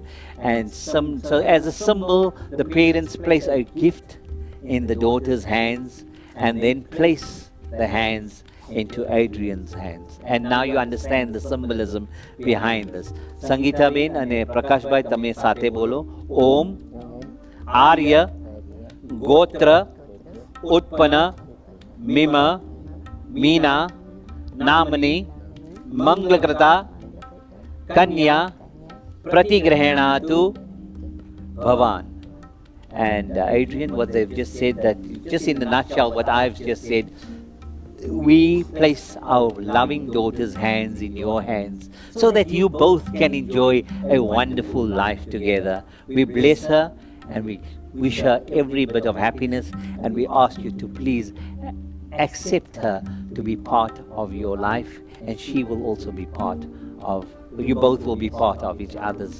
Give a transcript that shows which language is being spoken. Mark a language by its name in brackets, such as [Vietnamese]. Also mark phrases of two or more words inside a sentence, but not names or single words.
[English] And so as a symbol, the parents place a gift in the daughter's hands and then place the hands into Adrian's hands. And now you understand the symbolism behind this. [Gujarati] Sangeeta Ben and Prakash Bhai, તમે સાથે બોલો. [Sanskrit] ओम आर्य गोत्र उत्पन मिमा मीना नामनी मंगलक्रता कन्या प्रतिग्रहेनतु भवान्. [English] And Adrian, what they've just said, that just in a nutshell, what I've just said, we place our loving daughter's hands in your hands so that you both can enjoy a wonderful life together. We bless her and we wish her every bit of happiness, and we ask you to please accept her to be part of your life, and she will also be part of, you both will be part of each other's.